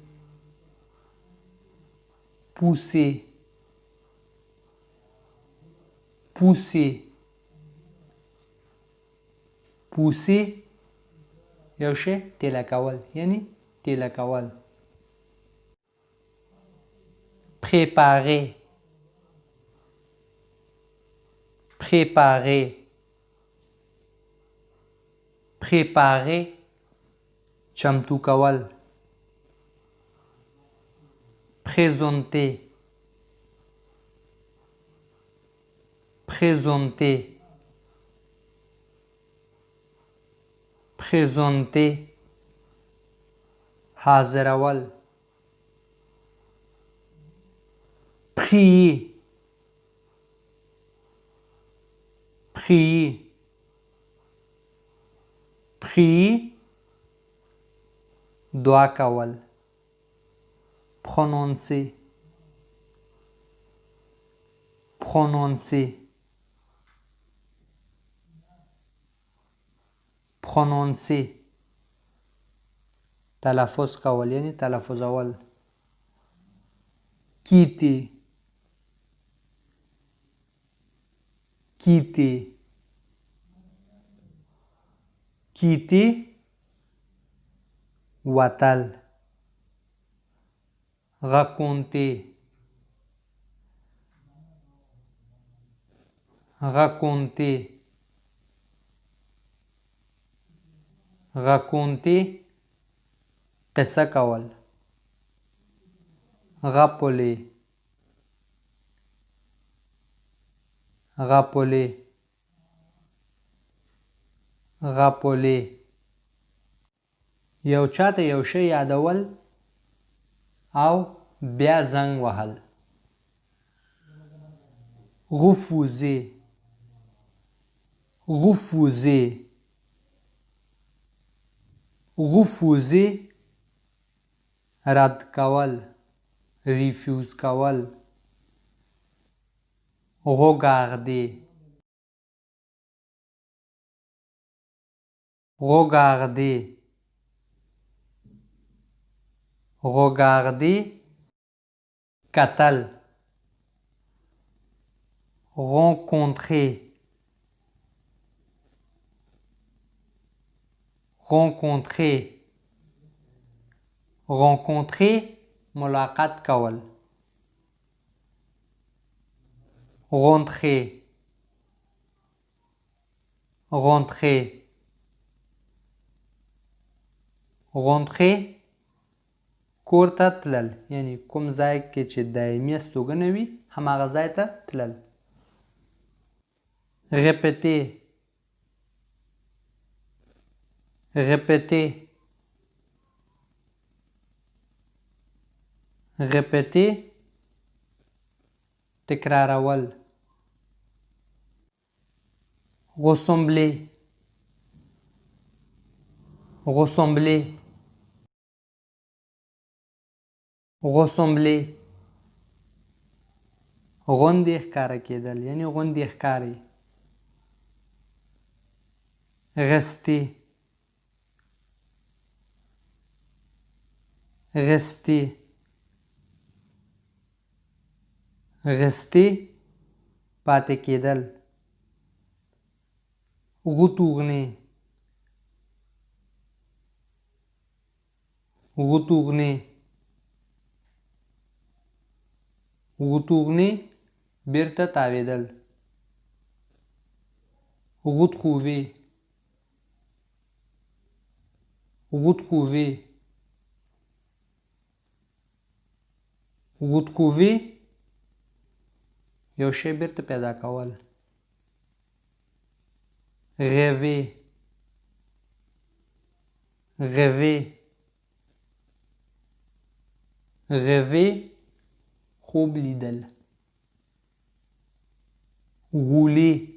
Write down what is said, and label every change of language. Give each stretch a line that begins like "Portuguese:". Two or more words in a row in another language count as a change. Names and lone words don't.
French: pousser pousser pousser
Pashto: یو شی ټیله کول یعنی ټیله کول
French: préparer préparer préparer
Pashto: چمتو کول
French: présenter présenter présenter حاضرول prier prier prier
Pashto: دعا کول
French: prononcer prononcer prononcer
Pashto: تلفظ کول یعنی تلفظول
French: quitter quitter quitter وتل raconter raconter raconter
Pashto: قصه کول
French: rappeler rappeler rappeler
Pashto: یو چاته یو شی یادول او بیا زنګ وهل
French: refuser refuser refuser
Pashto: رد کول refuse کول
French: regarder regarder regarder کتل rencontrer rencontrer rencontrer
Pashto: ملاقات کول
French: rentrer rentrer rentrer
Pashto: کور ته تلل یعنی کوم ځای کې چې دایمي استوګنه وي هماغه ځای ته تلل
French: répéter répéter
Pashto: répéter تکرارول
French: ressembler ressembler ressembler
Pashto: غوندې ښکاره کېدل یعنی غوندې ښکاري
French: rester rester rester
Pashto: پاتې کېدل
French: retourner retourner retourner
Pashto: بیرته تاوېدل
French: retrouver retrouver retrouver
Pashto: یو شی بیرته پیدا کول rêver
French: rêver rêver
Pashto: خوب لیدل
French: rouler